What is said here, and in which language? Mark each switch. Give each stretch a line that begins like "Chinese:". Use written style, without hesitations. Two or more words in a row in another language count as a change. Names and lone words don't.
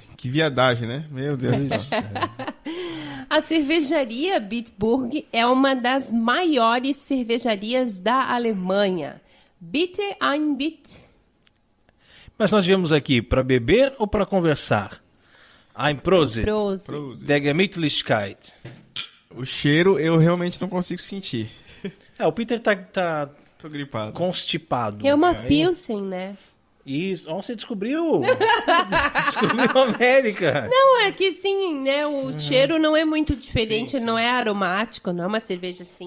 Portuguese: Que viadagem, né? Meu Deus do céu. A cervejaria Bitburg é uma das maiores cervejarias da Alemanha.
German: Bitte ein Bit.
Portuguese: Mas nós viemos aqui para beber ou para conversar?
German: Ein Prosit. Prosit. Der Gemütlichkeit.
Portuguese: O cheiro eu realmente não consigo sentir. O Peter tá Tô gripado. constipado. É uma Pilsen, né? Isso. Você descobriu? Descobriu a América. Não, é que sim, né? O cheiro não é muito diferente, sim. Não é aromático, não é uma cerveja assim.